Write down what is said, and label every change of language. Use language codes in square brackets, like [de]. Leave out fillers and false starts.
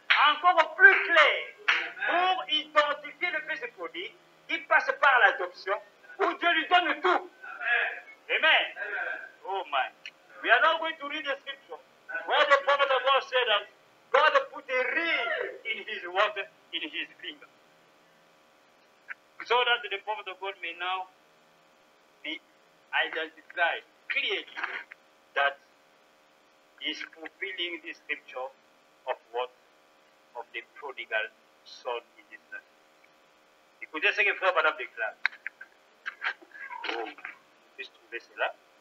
[fr] Encore plus clair, pour identifier le fils prodigue, il passe par l'adoption où Dieu lui donne tout. [en] Amen. Oh my. We are not going to read the scripture where the prophet of God said that God put a ring in his water, in his finger. So that the prophet of God may now be identified clearly that he is fulfilling the scripture of what? Of the prodigal son in this nation. [fr] Écoutez ce que frère Madame déclare. Oh, puis trouver cela.